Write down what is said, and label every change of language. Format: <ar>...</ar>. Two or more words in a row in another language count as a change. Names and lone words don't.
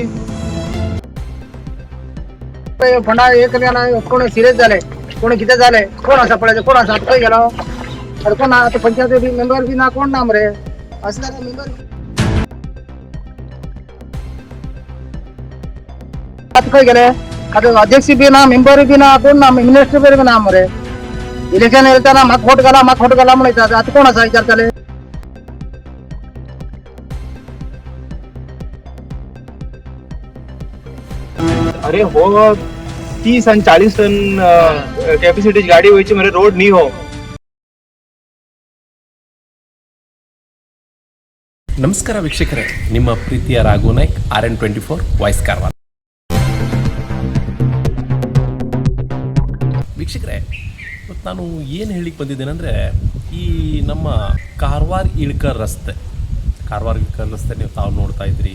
<kok>फंडा एक कोण सिरियस झाले कोणी किती झाले कोण असा पडायचं कोण असा खंय गेलो अरे कोण आता पंचायत मेंबर बी ना कोण ना मरे असं मेंबर आता खंय गेले आता अध्यक्ष बी ना मेंबर बी ना कोण ना मिनिस्टर बी ना मरे इलेक्शन येताना म्हाका फोट घाला म्हणटा आता कोण असा विचारताले अरे हो 30 आणि 40 टन कॅपॅसिटीची गाडी वयची मरे रोड नी हो.</kok> <kn>ನಮಸ್ಕಾರ ವೀಕ್ಷಕರೇ, ನಿಮ್ಮ ಪ್ರೀತಿಯ ರಾಘು ನಾಯ್ಕ್, RN24 ವಾಯ್ಸ್ ಕಾರವಾರ. ವೀಕ್ಷಕರೇ, ಇವತ್ತು ನಾನು ಏನು ಹೇಳಿಕ್ಕೆ ಬಂದಿದ್ದೇನೆಂದರೆ, ಈ ನಮ್ಮ ಕಾರವಾರ ಇಳ್ಕಲ್ ರಸ್ತೆ ನೀವು ತಾವು ನೋಡ್ತಾ ಇದ್ರಿ.</kn>